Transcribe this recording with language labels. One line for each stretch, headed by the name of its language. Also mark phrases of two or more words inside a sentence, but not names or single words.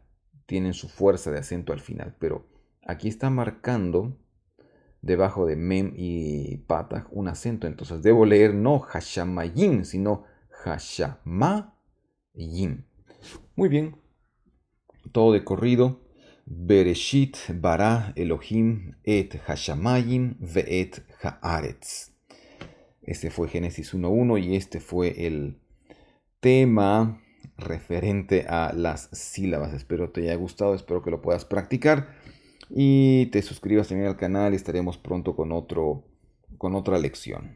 Spanish: Tienen su fuerza de acento al final. Pero aquí está marcando debajo de mem y patah un acento. Entonces debo leer no hashamayim, sino hashamayim. Muy bien. Todo de corrido.
Hebrew: בראשית ברא אלהים את השמים ואת הארץ.
Spanish: Este fue Génesis 1.1 y este fue el tema referente a las sílabas. Espero te haya gustado, espero que lo puedas practicar y te suscribas también al canal y estaremos pronto con otra lección.